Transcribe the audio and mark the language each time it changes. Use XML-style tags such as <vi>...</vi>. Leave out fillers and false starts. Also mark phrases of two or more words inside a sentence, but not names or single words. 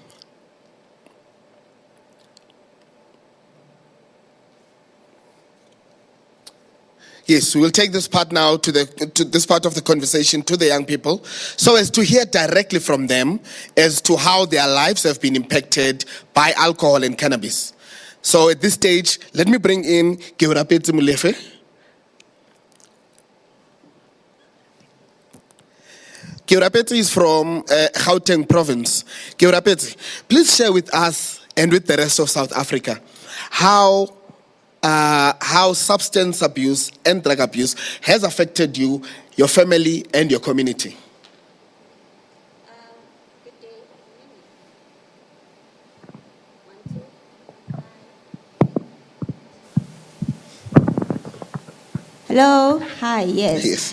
<en>Yes, we will take this part now to this part of the conversation to the young people, so as to hear directly from them as to how their lives have been impacted by alcohol and cannabis. So at this stage, let me bring in Keurapetse Molefe. Keurapetse is from Gauteng province. Keurapetse, please share with us and with the rest of South Africa how substance abuse and drug abuse has affected you, your family, and your community. Good day. Hello. Hi. Yes.</en>